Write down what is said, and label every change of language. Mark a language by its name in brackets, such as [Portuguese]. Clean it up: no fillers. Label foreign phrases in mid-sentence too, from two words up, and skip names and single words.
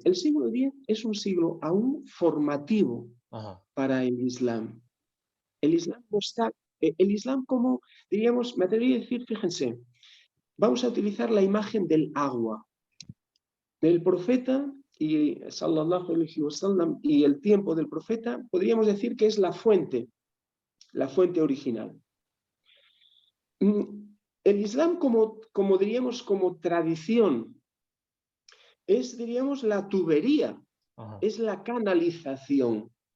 [Spanish] El siglo X es un siglo aún formativo para el Islam. El Islam no está, el Islam como, diríamos, me atrevería a decir, fíjense, vamos a utilizar la imagen del agua. El profeta y [Arabic] صلى الله عليه وسلم [Spanish] y el tiempo del profeta, podríamos decir que es la fuente original. El Islam como diríamos, como tradición, es, diríamos, la tubería, es la canalización.